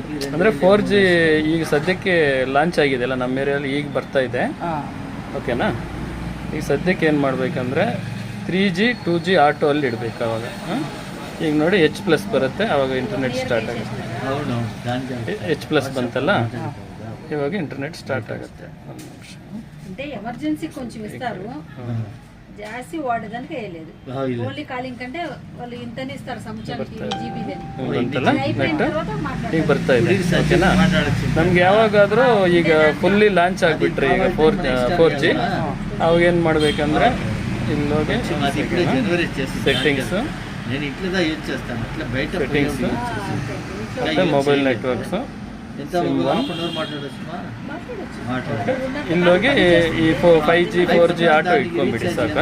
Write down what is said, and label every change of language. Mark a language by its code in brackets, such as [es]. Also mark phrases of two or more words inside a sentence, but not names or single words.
[kn] ಅಂದರೆ 4G ಈಗ ಸದ್ಯಕ್ಕೆ ಲಾಂಚ್ ಆಗಿದೆಯಲ್ಲ ನಮ್ಮ ಏರಿಯಲ್ಲಿ, ಈಗ ಬರ್ತಾ ಇದೆ. ಓಕೆನಾ? ಈಗ ಸದ್ಯಕ್ಕೆ ಏನು ಮಾಡಬೇಕಂದ್ರೆ 3G 2G ಆಟೋ ಅಲ್ಲಿ ಇಡಬೇಕು. ಅವಾಗ ಈಗ ನೋಡಿ H+ ಬರುತ್ತೆ, ಆವಾಗ [en] internet start [kn] ಆಗುತ್ತೆ. H+ ಬಂತಲ್ಲ, ఇవాగ [en] internet start [kn] ఆಗುತ್ತೆ. ಒಂದು ನಿಮಿಷ. [te] అంటే ఎమర్జెన్సీ కొంచెం ఇస్తారు, జాస్తి వాడడానికి వేయలేదు. [en] only calling [te] కంటే వాళ్ళు ఇంతనే ఇస్తారు సంవత్సరానికి జీబీలని. [kn] ಅಂತಲ್ಲ ನೆಟ್ ಈಗ ಬರ್ತಾ ಇದೆ. ಓಕೆನಾ? ನಮ್ಗೆ ಯಾವಾಗಾದರೂ ಈಗ [en] fully launch [kn] ಆಗಿಬಿಟ್ರೆ ಈಗ 4G ಅವಾಗ ಏನು ಮಾಡಬೇಕಂದ್ರೆ ಇಲ್ಲಿ ಹೋಗಿ ಸೆಟ್ಟಿಂಗ್ಸ್, ಸೆಟ್ಟಿಂಗ್ಸ್ ಮತ್ತು [en] mobile networks, [kn] ಇಲ್ಲೋಗಿ ಈ 5G 4G ಆಟೋ ಇಟ್ಕೊಂಡ್ಬಿಡಿ ಸಾಕು.